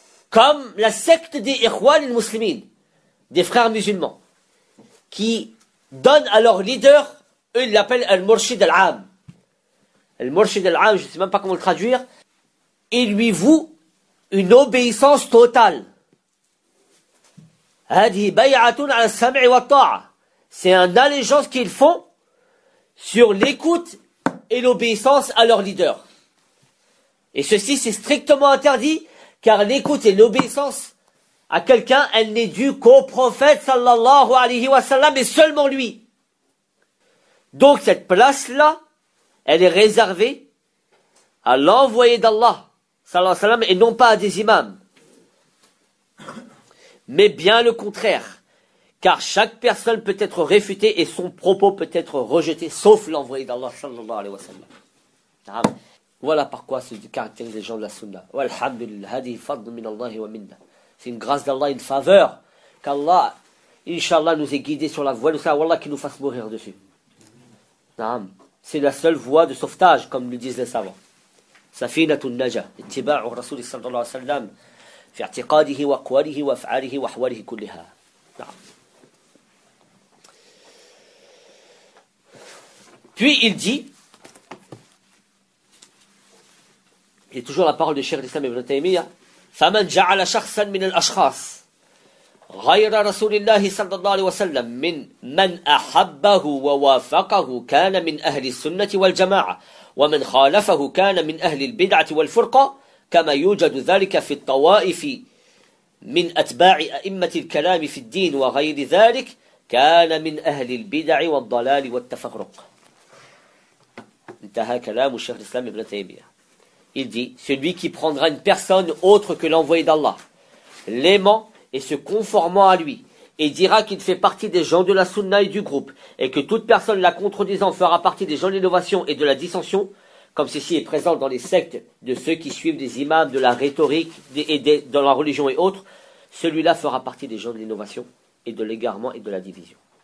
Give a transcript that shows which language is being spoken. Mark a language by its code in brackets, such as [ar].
[fr] Comme la secte des Ikhwan al-Muslimin, des frères musulmans, qui donnent à leur leader, eux ils l'appellent al-Murshid al-Am. Al-Murshid al-Am, je ne sais même pas comment le traduire. Il lui voue une obéissance totale. [ar] هذه بيعة على السمع والطاعة. [fr] C'est une allégeance qu'ils font sur l'écoute et l'obéissance à leur leader. Et ceci, c'est strictement interdit, car l'écoute et l'obéissance à quelqu'un, elle n'est due qu'au prophète sallallahu alayhi wa sallam et seulement lui. Donc cette place-là, elle est réservée à l'envoyé d'Allah sallallahu alayhi wa sallam et non pas à des imams. Mais bien le contraire. Car chaque personne peut être réfutée et son propos peut être rejeté, sauf l'envoyé d'Allah, sallallahu alayhi wa sallam. Voilà par quoi se caractérisent les gens de la sunna. [ar] Walhamdulillah, hadi fadl min Allahi wa minna. [fr] C'est une grâce d'Allah, une faveur. Qu'Allah, inshallah, nous ait guidés sur la voie de ça. Wallah, qu'il nous fasse mourir dessus. C'est la seule voie de sauvetage, comme le disent les savants. [ar] Safinatun naja, ittiba'u rasul sallallahu alayhi wa sallam. في اعتقاده وقواله وافعاله واحواله كلها نعم. [fr] Puis il dit, il est toujours la parole de Cheikh l'Islam Ibn Taymiyyah, [ar] فمن جعل شخصا من الاشخاص غير رسول الله صلى الله عليه وسلم من من احبه ووافقه كان من اهل السنه والجماعه ومن خالفه كان من اهل البدعه والفرقه كما يوجد ذلك في الطوائف من أتباع أئمة الكلام في الدين وغير ذلك كان من أهل البدع والضلال والتفرق. انتهى كلام الشيخ الإسلام ابن تيمية. [fr] Il dit, celui qui prendra une personne autre que l'envoyé d'Allah, l'aimant et se conformant à lui, et dira qu'il fait partie des gens de la sunna et du groupe, et que toute personne la contredisant fera partie des gens de l'innovation et de la dissension, comme ceci est présent dans les sectes de ceux qui suivent des imams de la rhétorique et de la religion et autres, celui-là fera partie des gens de l'innovation et de l'égarement et de la division.